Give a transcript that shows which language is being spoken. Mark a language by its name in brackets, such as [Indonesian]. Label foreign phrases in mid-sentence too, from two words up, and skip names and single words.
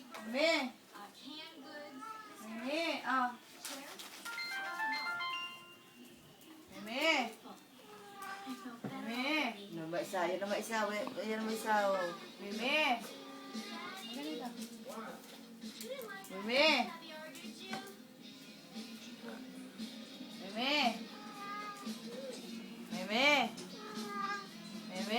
[Filipino] Mimi. Mimi, oh. Mimi. Mimi. Yan naman isa. Yan naman isa. Yan naman isa. Mimi. Mimi. Mimi. Mimi. Mimi.